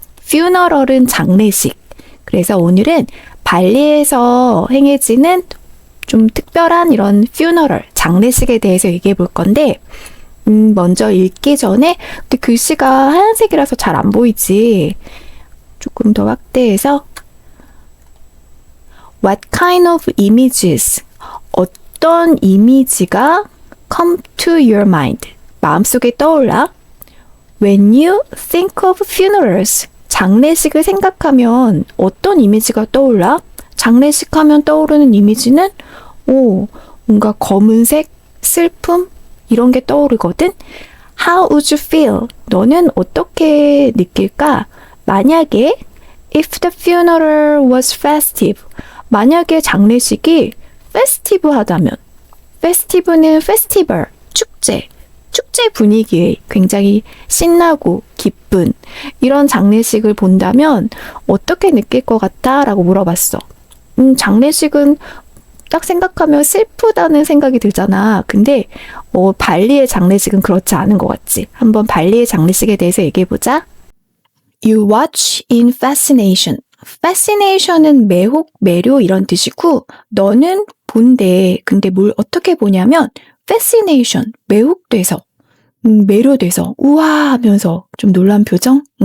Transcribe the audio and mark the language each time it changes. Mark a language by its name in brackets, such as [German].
[Korean] funeral은 장례식. 그래서 오늘은 발리에서 행해지는 좀 특별한 이런 funeral, 장례식에 대해서 얘기해 볼 건데 먼저 읽기 전에 근데 글씨가 하얀색이라서 잘 안 보이지. 조금 더 확대해서 [English] What kind of images? [Korean] 어떤 이미지가 [English] come to your mind? [Korean] 마음속에 떠올라? [English] When you think of funerals, [Korean] 장례식을 생각하면 어떤 이미지가 떠올라? 장례식 하면 떠오르는 이미지는 뭔가 검은색, 슬픔 이런 게 떠오르거든? [English] How would you feel? [Korean] 너는 어떻게 느낄까? 만약에 [English] if the funeral was festive, [Korean] 만약에 장례식이 festive하다면, festive는 festival, 축제 분위기에 굉장히 신나고 기쁜 이런 장례식을 본다면 어떻게 느낄 것 같아? 라고 물어봤어. 장례식은 딱 생각하면 슬프다는 생각이 들잖아. 근데 발리의 장례식은 그렇지 않은 것 같지. 한번 발리의 장례식에 대해서 얘기해보자. [English] You watch in fascination. [Korean] fascination은 매혹, 매료 이런 뜻이고 너는 본대. 근데 뭘 어떻게 보냐면 fascination, 매혹돼서 매료돼서 우와 하면서 좀 놀란 표정?